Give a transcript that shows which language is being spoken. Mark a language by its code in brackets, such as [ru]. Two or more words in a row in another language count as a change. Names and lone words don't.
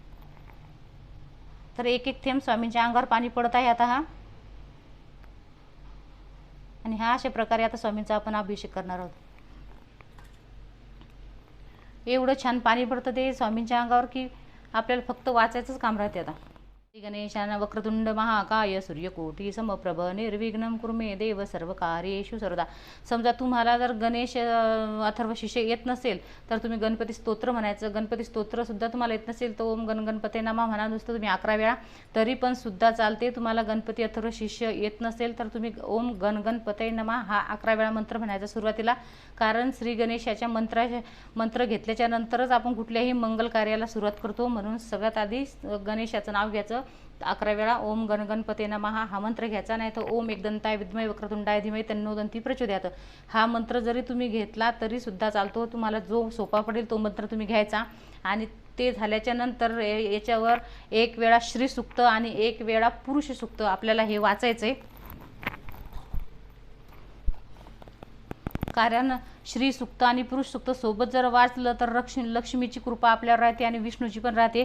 [mr] तर एक एक थेंब स्वामींच्या अंगावर पाणी पडत आहे आता हा। आणि हा अशा प्रकारे आता स्वामींचा आपण अभिषेक करणार आहोत। एवढं छान पाणी पडतं ते स्वामींच्या अंगावर की आपल्याला फक्त वाचायचंच काम राहते आता। [sa] गणेशान वक्रतुंड महाकाय सूर्यकोटी समप्रभ निर्विघ्नं कुरु मे देव सर्वकार्येषु सर्वदा। [mr] समजा तुम्हाला जर गणेश अथर्व शीर्ष येत नसेल तर तुम्ही गणपती स्तोत्र म्हणायचं। गणपती स्तोत्र सुद्धा तुम्हाला येत नसेल तर [sa] ओम गण गणपते नमः [mr] म्हणा नुसतं तुम्ही 11 वेळा तरी पण सुद्धा चालते। तुम्हाला गणपती अथर्व शीर्ष येत नसेल तर तुम्ही [sa] ओम गण गणपते नमः [mr] हा 11 वेळा मंत्र म्हणायचा सुरुवातीला। कारण श्री गणेशाच्या मंत्र घेतल्याच्या नंतरच आपण कुठल्याही मंगल कार्याला सुरुवात करतो, म्हणून सगळ्यात आधी गणेशाचं नाव घ्यायचं। 11 वेळा [sa] ओम गण गणपते नमः [mr] हा मंत्र घ्यायचा, नाही तर [sa] ओम एकदंताय विद्महे वक्रतुंडाय धीमहि तन्नो दन्ती प्रचोदयात [mr] हा मंत्र जरी तुम्ही घेतला तरी सुद्धा चालतो. तुम्हाला जो सोपा पडेल तो मंत्र तुम्ही घ्यायचा. आणि ते झाल्याच्या नंतर याच्यावर 1 वेळा श्री सुक्त आणि 1 वेळा पुरुष सुक्त आपल्याला हे वाचायचंय. कारण श्री सुक्त आणि पुरुष सुक्त सोबत जर वाचलं तर लक्ष्मीची कृपा आपल्यावर राहते आणि विष्णूची पण राहते.